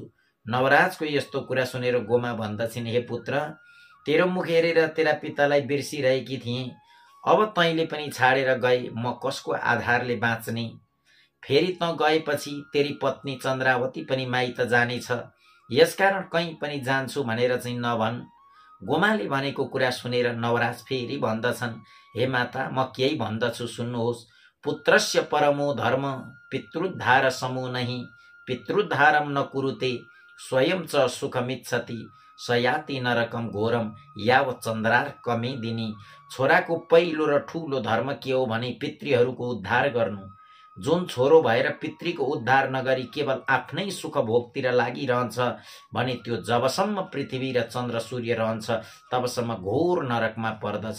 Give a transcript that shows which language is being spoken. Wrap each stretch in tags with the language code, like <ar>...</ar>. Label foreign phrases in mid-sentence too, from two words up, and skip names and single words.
<ne>नवराजको यस्तो कुरा सुनेर गोमा भन्दछिन्, हे पुत्र, तेरो मुख हेरेर तेरा पितालाई बिर्सिरहेकी थिएँ, अब तैँले पनि छाडेर गए, म कसको आधारले बाँच्ने। फेरि त गएपछि तेरी पत्नी चन्द्रावती पनि माइत जानेछ, यसकारण कहीँ पनि जान्छु भनेर चाहिँ नभन्। गोमाले भनेको कुरा सुनेर नवराज फेरि भन्दछन्, हे माता, म केही भन्दछु सुन्नुहोस्।</ne> <sa>पुत्रस्य परमो धर्म पितृद्धार समो नहि, पितृद्धारम न कुरुते स्वयं च सुखमिच्छति, सयाति नरकम घोरम याव चन्द्रार कमे दिनी।</sa> <ne>छोराको पहिलो र ठूलो धर्म के हो भने पितृहरूको उद्धार गर्नु। जुन छोरो भएर पितृको उद्धार नगरी केवल आफ्नै सुख भोगतिर लागिरहन्छ भने त्यो जबसम्म पृथ्वी र चन्द्र सूर्य रहन्छ तबसम्म घोर नरकमा पर्दछ।</ne>